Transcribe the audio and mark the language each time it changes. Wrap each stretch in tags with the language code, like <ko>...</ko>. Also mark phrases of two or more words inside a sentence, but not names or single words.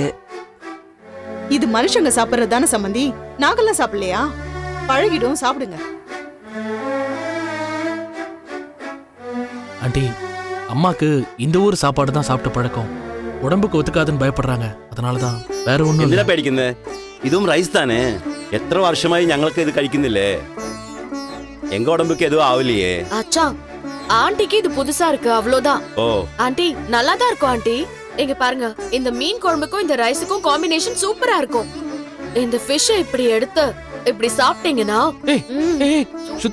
<ta>இது மனுஷங்க சாப்பிடுறது தானே சம்மந்தி, நாங்கெல்லாம் சாப்பிடலையா? பழகிடும், சாப்பிடுங்க. ஆண்டி, அம்மாக்கு இந்த ஊர் சாப்பாடு தான் சாப்பிட்ட பழக்கம். உடம்புக்கு ஒத்துக்காதுன்னு பயப்படுறாங்க. அதனாலதான், வேற ஒண்ணும்</ta> <ml>എന്തിനാ</ml> <ta>இல்ல.</ta> <ml>പേടിക്കുന്നത്? ഇതും റൈസ് താനേ. എത്ര വർഷമായി ഞങ്ങൾക്ക് ഇത് കഴിക്കുന്നില്ലേ?</ml> <ta>எங்க உடம்புக்கு எதுவும் ஆவலையே. அச்சா, ஆண்டிக்கு இது புதுசா இருக்கு, அவ்வளவுதான். ஓ ஆண்டி நல்லா தான் இருக்கும் ஆண்டி. இங்க பாருங்க, இந்த மீன் குழம்புக்கும் இந்த ரைஸுக்கும் காம்பினேஷன் சூப்பரா இருக்கும். இந்த ஃபிஷ் இப்படி எடுத்து இப்படி சாப்பிட்டீங்கன்னா ஏய், ஏய், சுத்தி,</ta>